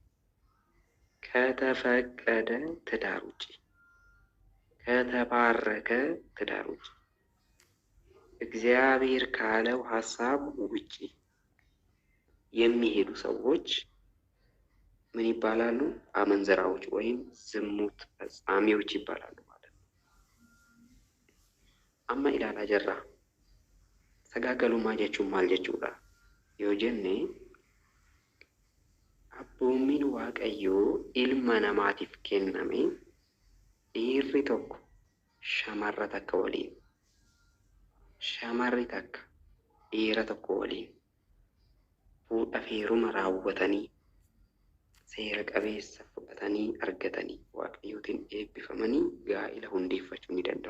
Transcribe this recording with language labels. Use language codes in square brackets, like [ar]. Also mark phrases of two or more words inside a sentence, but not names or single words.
[am] ከተፈቀደ ትዳር ውጪ፣ ከተባረከ ትዳር ውጪ፣ እግዚአብሔር ካለው ሐሳብ ውጪ የሚሄዱ ሰዎች ምን ይባላሉ? አመንዝራዎች ወይም ዝሙት ፈጻሚዎች ይባላሉ ማለት ነው። [om] Amma ilaalla jara sagaagalummaa jechuun maal jechuudha yoo jenne, abboommiin Waaqayyoo ilma namaatiif kenname dhiirri tokko shamarra takka waliin, shamarri takka dhiira tokko waliin fuudhaaf heeruma raawwatanii seera qabeessa fudhatanii argatanii Waaqayyootiin eebbifamanii gaa'ila hundeeffachuu ni danda'u.